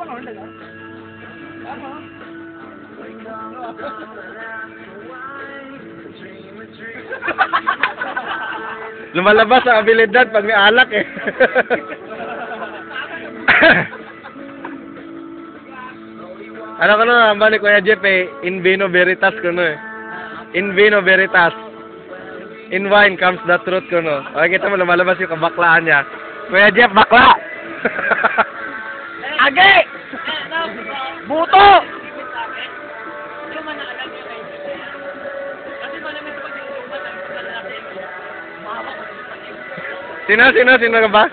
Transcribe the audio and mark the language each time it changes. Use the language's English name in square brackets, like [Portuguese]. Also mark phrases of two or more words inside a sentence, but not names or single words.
[Filipino] Lumalabas ang abilidad pag may alak eh. Ano ko na, balik Kuya Jeff eh, [Latin] in vino veritas [Filipino] ko no eh. [Latin] In vino veritas. [English] In wine comes the truth [Filipino] ko no. Okay, kita mo lumalabas yung kabaklaan niya. Kuya Jeff, bakla! Age! Buto! Sino ka ba?